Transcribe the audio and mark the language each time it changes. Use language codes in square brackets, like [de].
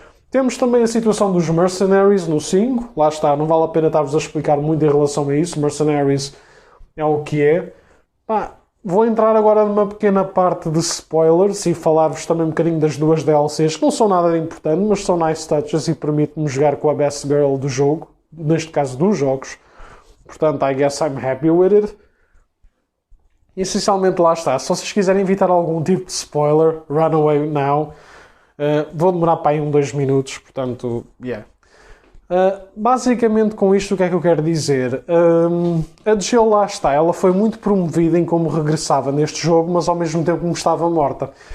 [pt] Temos também a situação dos Mercenaries no 5. Lá está, não vale a pena estar-vos a explicar muito em relação a isso. Mercenaries é o que é. Pá, vou entrar agora numa pequena parte de spoilers e falar-vos também um bocadinho das duas DLCs, que não são nada de importante, mas são [en] nice touches [pt] e permitem-me jogar com a [en] best girl [pt] do jogo, neste caso dos jogos. [en] Portanto, I guess I'm happy with it. [pt] Essencialmente lá está. Se vocês quiserem evitar algum tipo de spoiler, [en] run away now. [pt] Vou demorar para aí 2 minutos, portanto, yeah. Basicamente com isto o que é que eu quero dizer? A Jill lá está, ela foi muito promovida em como regressava neste jogo, mas ao mesmo tempo como estava morta.